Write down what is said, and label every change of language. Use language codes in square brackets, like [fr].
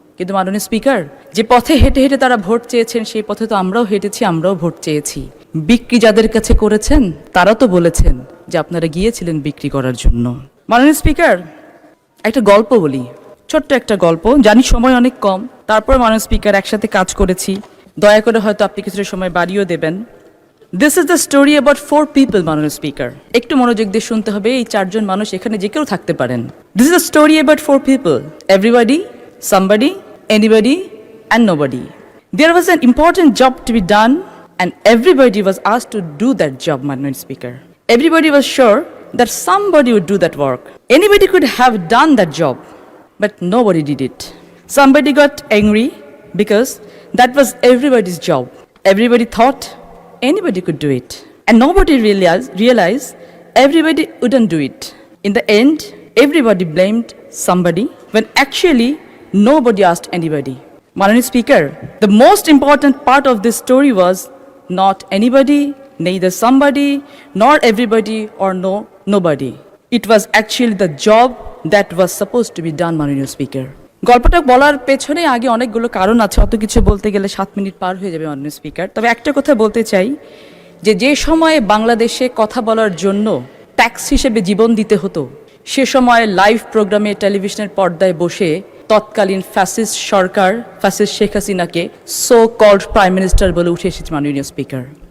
[bn] কিন্তু মাননীয় স্পিকার, যে পথে হেঁটে হেঁটে তারা ভোট চেয়েছেন সেই পথে তো আমরাও হেঁটেছি, আমরাও ভোট চেয়েছি। বিক্রি যাদের কাছে করেছেন তারা তো বলেছেন যে আপনারা গিয়েছিলেন বিক্রি করার জন্য। মাননীয় স্পিকার, একটা গল্প বলি, ছোট্ট একটা গল্প, জানি সময় অনেক কম, তারপর মাননীয় স্পিকার একসাথে কাজ করেছি, দয়া করে হয়তো আপনি কিছুটা সময় বাড়িয়েও দেবেন। [en] This is the story about 4 people, [bn] মাননীয় স্পিকার। একটু মনোযোগ দিয়ে শুনতে হবে, এই 4 জন মানুষ এখানে যে কেউ থাকতে পারেন। [en] This is a story about 4 people, everybody, somebody, anybody and nobody. There was an important job to be done and everybody was asked to do that job, [bn] মাননীয় speaker. [en] Everybody was sure that somebody would do that work. Anybody could have done that job, but nobody did it. Somebody got angry because that was everybody's job. Everybody thought anybody could do it, and nobody realized everybody wouldn't do it. In the end, everybody blamed somebody when actually nobody asked anybody. Madanini Speaker, the most important part of this story was not anybody, neither somebody, nor everybody, or nobody. It was actually the job that was supposed to be done, Madanini Speaker. [bn] গল্পটা বলার পেছনে আগে অনেকগুলো কারণ আছে, অত কিছু বলতে গেলে 7 মিনিট পার হয়ে যাবে মাননীয় স্পিকার। তবে একটা কথা বলতে চাই যে সময়ে বাংলাদেশে কথা বলার জন্য ট্যাক্স হিসেবে জীবন দিতে হতো, সে সময় লাইভ প্রোগ্রামে টেলিভিশনের পর্দায় বসে তৎকালীন ফ্যাসিস্ট সরকার, ফ্যাসিস্ট শেখ হাসিনাকে সো কল্ড প্রাইম মিনিস্টার বলে উঠে এসেছে মাননীয় স্পিকার।